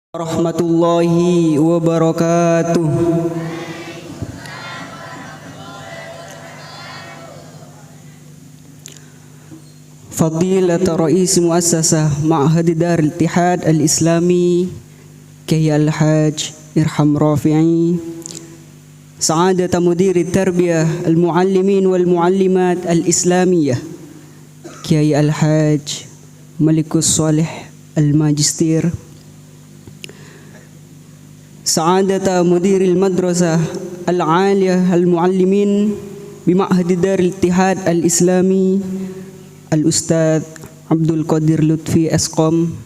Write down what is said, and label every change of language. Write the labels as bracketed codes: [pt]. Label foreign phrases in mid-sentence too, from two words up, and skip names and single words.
[ar] ورحمة الله وبركاته. فضيلة رئيس مؤسسة معهد دار الاتحاد الإسلامي كياهي الحاج إرهام رافعي سعادة مدير تربية المعلمين والمعلمات الإسلامية كياهي الحاج مالك الصالح الماجستير, سعادة مدير المدرسة العالية المعلمين بمعهد دار الاتحاد الإسلامي الأستاذ عبد القادر لطفي أسقم،